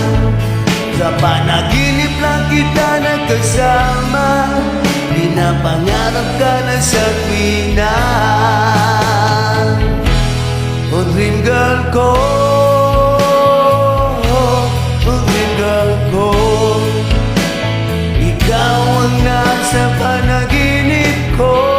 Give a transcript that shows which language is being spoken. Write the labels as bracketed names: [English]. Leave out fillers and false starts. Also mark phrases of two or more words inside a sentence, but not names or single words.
[Filipino] Sa panaginip lang kita nagkasama, pinapangarap ka na sa tuwina. Oh [English] dream girl [Filipino] ko, oh [English] dream girl [Filipino] ko, ikaw ang nasa panaginip ko.